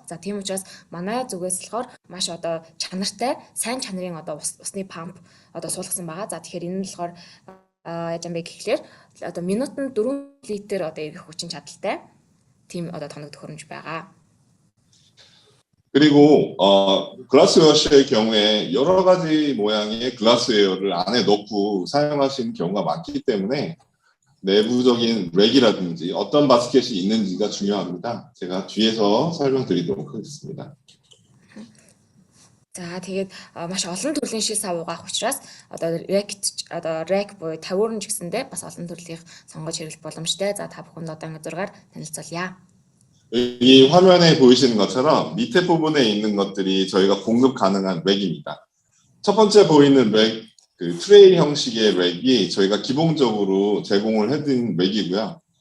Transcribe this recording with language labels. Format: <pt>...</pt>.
<mn>За тийм учраас манай зүгээс болохоор маш одоо чанартай сайн чанарын одоо усны памп одоо суулгасан байгаа. За тэгэхээр энэ нь болохоор яаж юм бэ гэхлээр одоо минутанд 4 литр одоо эргэх хүчин чадалтай тийм одоо тоног төхөөрөмж байгаа.</mn> <ko>그리고 글라스웨어의 경우에 여러 가지 모양의 글라스웨어를 안에 넣고 사용하시는 경우가 많기 때문에 내부적인 랙이라든지 어떤 바스켓이 있는지가 중요합니다. 제가 뒤에서 설명드리도록 하겠습니다.</ko> <mn>За тэгээд маш олон төрлийн шил сав угаах учраас рэк буюу тавиурн ч гэсэндээ бас олон төрлийн сонгож хэрэглэх боломжтой. За та бүхэнд одоо ингээд зургаар танилцуулъя.</mn> <ko>이 화면에 보이시는 것처럼 밑에 부분에 있는 것들이 저희가 공급 가능한 랙입니다. 첫 번째 보이는 랙, 그 트레이 형식의 랙이 저희가 기본적으로 제공을 해드린 랙이고요.</ko>